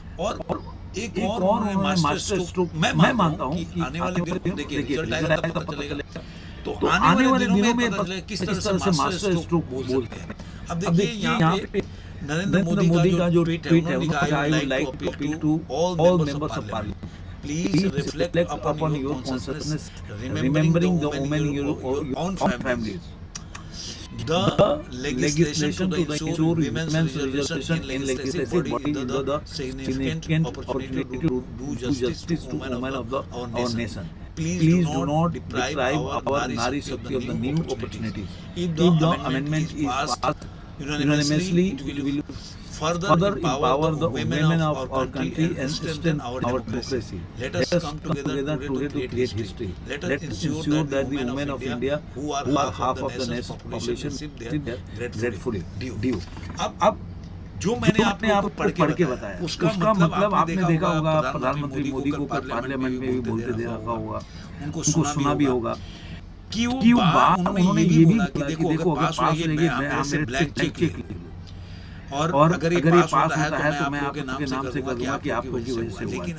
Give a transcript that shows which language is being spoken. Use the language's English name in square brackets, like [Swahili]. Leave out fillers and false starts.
[Hindi] और एक और मास्टर स्ट्रोक मैं मानता हूँ कि आने वाले दिनों में देखिए रिजल्ट आएगा तो पता चलेगा, तो आने वाले दिनों में किस तरह से मास्टर स्ट्रोक बोलते हैं। अब देखिए यहाँ पे नरेंद्र मोदी का जो ट्वीट है, उन्होंने कहा [English] I would like to appeal to all members of Parliament Please reflect upon your consciousness, remembering the women in your own families. The legislation to ensure women's representation in legislative body is the significant opportunity to do justice to women of our nation. Please do not deprive our Nari Shakti of the new opportunities. If the amendment is passed unanimously, it will further empower the women of our country and strengthen our democracy. Let us come together today to create history. Let us ensure that the women of India, who are half of the nation's population, receive their gratefully due. [Hindi] अब जो मैंने आपको पढ़ के बताया, उसका मतलब आपने देखा होगा, प्रधानमंत्री मोदी को पार्लियामेंट में भी बोलते दे रखा होगा, उनको सुना भी होगा कि वो बात उन्होंने ये भी बोला कि देखो अगर पास रहेगी मैं मेरे ब्लैक चेक लिख लूं और अगर ये पास होता है तो मैं आपके नाम से कर दूंगा कि आप लोगों की वजह से हुआ।